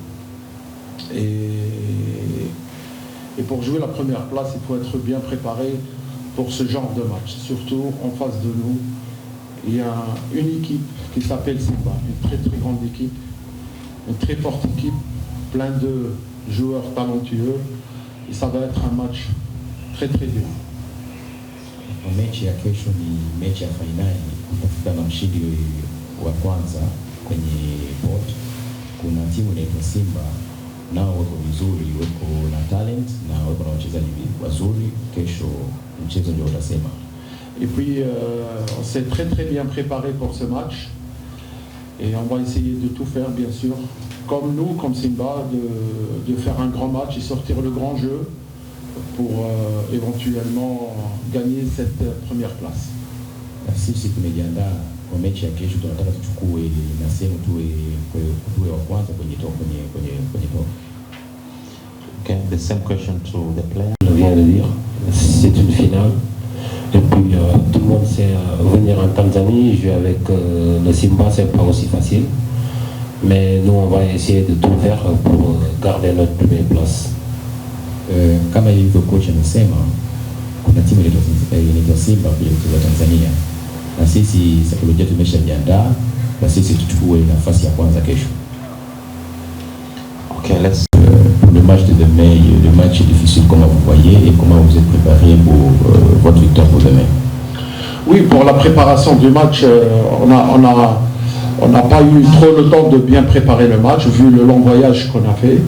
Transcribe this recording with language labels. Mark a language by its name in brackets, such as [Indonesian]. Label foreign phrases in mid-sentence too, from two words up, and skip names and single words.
[French] Et pour jouer la première place, il faut être bien préparé pour ce genre de match. Surtout en face de nous, il y a une équipe qui s'appelle Simba, une très très grande équipe, une très forte équipe, plein de joueurs talentueux. Et ça va être un match très très dur. [Swahili] Mechi ya kesho ni mechi ya fainali kutafuta na mshindi wa kwanza kwenye pot. Kuna timu inaitwa Simba, nao wako vizuri, wako na talent na wako na wachezaji wazuri. Kesho mchezo ndio utasema. [French] Et puis on s'est très très bien préparé pour ce match et on va essayer de tout faire bien sûr, comme nous, comme Simba, de faire un grand match et sortir le grand jeu pour éventuellement gagner cette première place. [Swahili] Sisi tumejiandaa kwa mechi ya kesho, tunataka tuchukue na sehemu tuwe wa kwanza kwenye top. [English] Okay, the same question to the player. [French] Je viens de dire, c'est une finale. Et puis tout le monde sait venir en Tanzanie, jouer avec le Simba, c'est pas aussi facile. Mais nous, on va essayer de tout faire pour garder notre première place. [Swahili] Kama ilivyo coach amesema, kuna timu inaitwa Simba kule kutoka Tanzania, na sisi saikolojia tumeshajiandaa, na sisi tuchukue nafasi ya kwanza kesho. [English] Okay, let's [French] pour le match de demain, le match est difficile, comment vous voyez et comment vous êtes préparé pour votre victoire pour demain? Oui, pour la préparation du match, on n'a pas eu trop le temps de bien préparer le match vu le long voyage qu'on a fait.